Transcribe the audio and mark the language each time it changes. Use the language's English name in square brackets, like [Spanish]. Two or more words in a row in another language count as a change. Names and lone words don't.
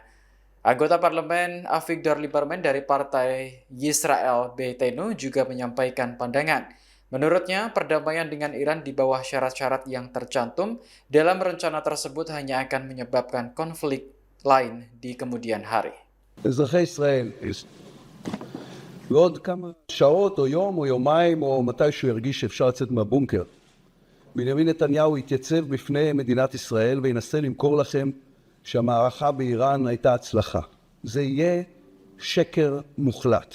[Indonesian] Anggota parlemen Avigdor Lieberman dari Partai Yisrael Beitenu juga menyampaikan pandangan. Menurutnya, perdamaian dengan Iran di bawah syarat-syarat yang tercantum dalam rencana tersebut hanya akan menyebabkan konflik lain di kemudian hari. [Hebrew] אזרחי ישראל, ועוד כמה שעות או יום או יומיים או מתי שהוא ירגיש שאפשר לצאת מהבונקר, בנימין נתניהו יתייצב בפני מדינת ישראל וינסה למכור לכם שהמערכה באיראן הייתה הצלחה. זה יהיה שקר מוחלט.